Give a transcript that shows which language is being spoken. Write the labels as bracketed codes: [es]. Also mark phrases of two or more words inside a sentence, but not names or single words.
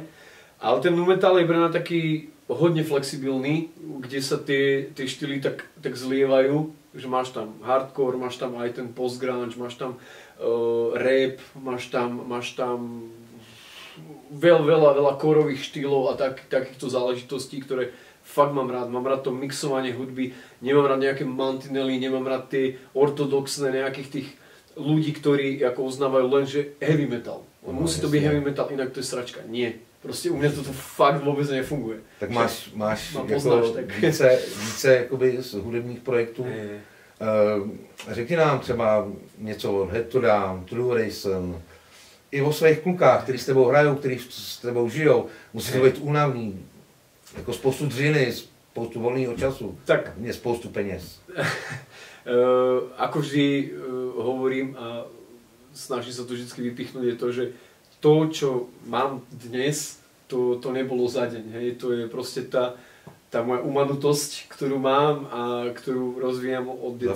[sk] Ale ten [en] nu metal [sk] je pre mňa taký hodne flexibilný, kde sa tie štýly tak zlievajú, že máš tam hardcore, máš tam aj ten post-grunge, máš tam rap, máš tam veľa kórových štýlov a takýchto záležitostí, ktoré fakt mám rád. Mám rád to mixovanie hudby, nemám rád nejaké mantinely, nemám rád tie ortodoxné nejakých tých ľudí, ktorí ako uznávajú len, že [en] heavy metal. [sk] Musí to byť [en] heavy metal, [sk] inak to je sračka. Nie. [cs] Prostě u mě to fakt vůbec nefunguje. Tak máš jako více jakoby z hudebních projektů. Řekni nám třeba něco o Head to Down, True Racing, i o svých klukách, kteří s tebou hrajou, kteří s tebou žijou. Musí to být únavný, jako spoustu dřiny, spoustu volného času, tak mě spoustu peněz. [sk] Ako vždy hovorím a snažím sa to vždy vypichnúť, je to, že to, čo mám dnes, to nebolo za deň. Hej. To je proste tá moja umanutosť, ktorú mám a ktorú rozvíjam od detstva.